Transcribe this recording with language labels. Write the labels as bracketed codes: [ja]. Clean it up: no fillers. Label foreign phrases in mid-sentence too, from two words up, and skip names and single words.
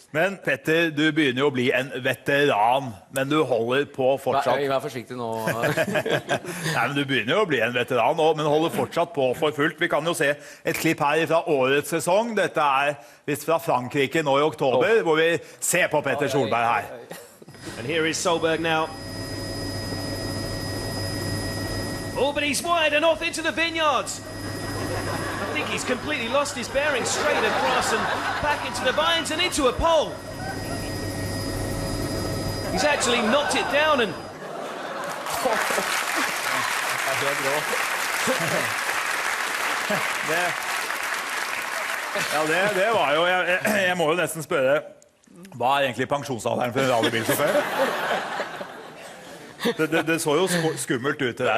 [no] Men Petter, du begynner jo å bli en veteran, men du holder på fortsatt... Vær forsiktig nå. Nei, men du begynner jo å bli en veteran, men holder fortsatt på for fullt. Vi kan jo se et klipp her fra årets sesong. Dette er visst fra Frankrike nå i oktober, hvor vi ser på Petter Solberg her. [en] And here is Solberg now. Oh, but he's wide and off into the vineyards. I think he's completely lost his bearings, straight across and back into the vines and into a pole. He's actually knocked it down and... [no] Det var jo... Jeg må jo nesten spørre, hva er egentlig pensjonsalderen for en rallybilsjåfør? Det så jo skummelt ut til deg.